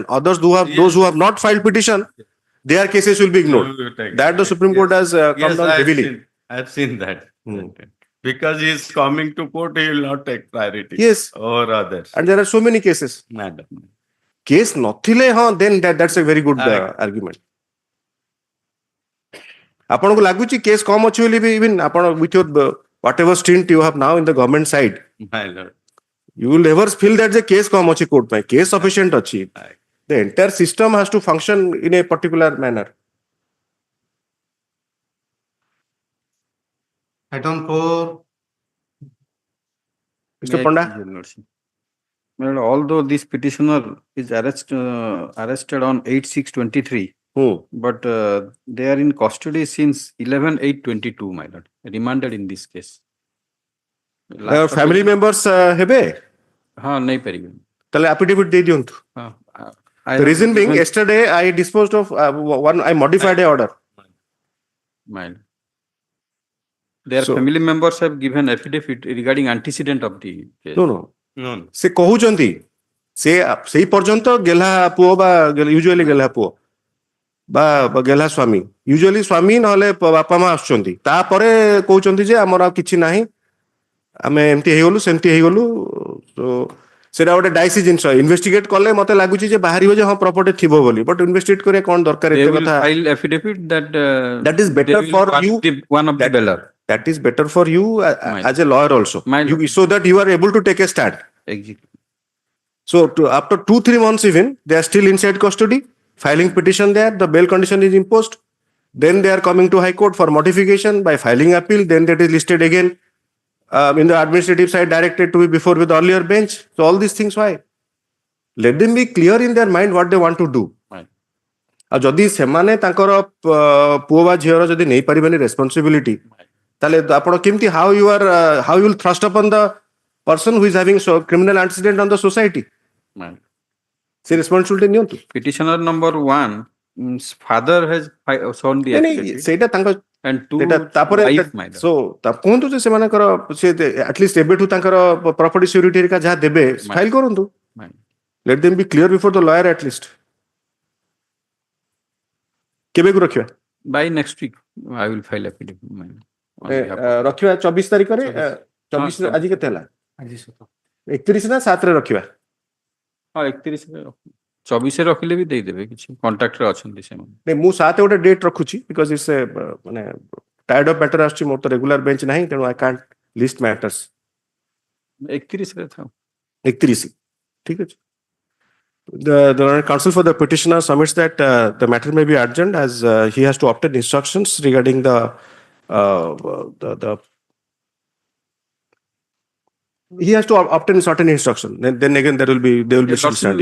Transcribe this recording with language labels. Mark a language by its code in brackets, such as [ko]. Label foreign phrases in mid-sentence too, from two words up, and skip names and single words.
[en] Others who have those who have not filed petition, their cases will be ignored. That the Supreme Court has come down heavily. I've seen that. Hmm. Because he is coming to court, he will not take priority. Yes. Over others. And there are so many cases. Madam. Case nothile, then that's a very good argument. [or] ଆପଣଙ୍କୁ ଲାଗୁଛି କେସ୍ କମ ଅଛି ବୋଲି ବି even ଆପଣ [en] with your whatever stint you have now in the government side, My lord. you will never feel that the case [or] କମ ଅଛି [en] court ପାଇଁ. Case sufficient ଅଛି. The entire system has to function in a particular manner. Item 4. Mr. Panda. Although this petitioner is arrested on 8/6/23, but they are in custody since 11/8/22, my lord, remanded in this case. Family members ହେବେ? हाँ नहीं परिवे. [or] ତାହେଲେ affidavit ଦେଇ ଦିଅନ୍ତୁ. [en] The reason being, yesterday I disposed of I modified a order. My lord. Their family members have given affidavit regarding antecedent of the case. No. [or] ସେ କହୁଛନ୍ତି ସେ ସେଇ ପର୍ଯ୍ୟନ୍ତ ଗେହ୍ଲା ପୁଅ ବା ୟୁଜୁଆଲି ଗେହ୍ଲା ପୁଅ ବା ଗେହ୍ଲା ସ୍ୱାମୀ, ୟୁଜୁଆଲି ସ୍ୱାମୀ ନହେଲେ ବାପା ମା ଆସୁଛନ୍ତି, ତାପରେ କହୁଛନ୍ତି ଯେ ଆମର ଆଉ କିଛି ନାହିଁ, ଆମେ ଏମିତି ହେଇଗଲୁ ସେମିତି ହେଇଗଲୁ. ସେଟା ଗୋଟେ ଡାଇସି ଜିନିଷ. ଇନଭେଷ୍ଟିଗେଟ କଲେ ମତେ ଲାଗୁଛି ଯେ ବାହାରିବ ଯେ ହଁ ପ୍ରପର୍ଟି ଥିବ ବୋଲି, ବଟ ଇନଭେଷ୍ଟିଗେଟ କରିବା କ'ଣ ଦରକାର ଏତେ କଥା. [en] File affidavit that is better for you. One of the beller. That is better for you as a lawyer also. So that you are able to take a stand. Exactly. So after 2-3 months even, they are still inside custody, filing petition there, the bail condition is imposed. Then they are coming to High Court for modification by filing appeal. Then that is listed again in the administrative side, directed to be before with the earlier bench. So all these things, why? Let them be clear in their mind what they want to do. [or] ଆଉ ଯଦି ସେମାନେ ତାଙ୍କର ପୁଅ ବା ଝିଅର ଯଦି ନେଇ ପାରିବେନି ରେସ୍ପନ୍ସିବିଲିଟି, ତାହେଲେ ଆପଣ କେମିତି [en] how you will thrust upon the person who is having criminal antecedent on the society. [or] ସେ ରେସ୍ପନ୍ସିବିଲିଟି ନିଅନ୍ତୁ. [en] Petitioner number 1, father has shown the affidavit. [or] ସେଇଟା ତାଙ୍କ [en] and 2 [or] ତାପରେ so କୁହନ୍ତୁ ଯେ ସେମାନଙ୍କର ସେ ଆଟଲିଷ୍ଟ ଏବେଠୁ ତାଙ୍କର [en] property security [or] ହେରିକା ଯାହା ଦେବେ ଫାଇଲ କରନ୍ତୁ. [en] Let them be clear before the lawyer at least. [or] କେବେକୁ ରଖିବା? [en] By next week I will file affidavit. [or] ରଖିବା 24 ତାରିଖରେ. 24 ଆଜି କେତେ ହେଲା? 31 ନା 7 ରେ ରଖିବା? ହଁ 31 ରେ 24 ରେ ରଖିଲେ ବି ଦେଇଦେବେ, କିଛି କଣ୍ଟାକ୍ଟରେ ଅଛନ୍ତି ସେମାନେ. ମୁଁ 7 ଗୋଟେ ଡେଟ୍ ରଖୁଛି [en] because it's [or] ମାନେ [en] tired of matter [or] ଆସୁଛି, ମୋର ତ [en] regular bench [or] ନାହିଁ, ତେଣୁ [en] I can't list matters. [or] 31 ରେ ଥାଉ. 31 ଠିକ ଅଛି. [en] The counsel for the petitioner submits that the matter may be adjourned as he has to obtain instructions regarding he has to obtain certain instruction. Then again they will be still standing.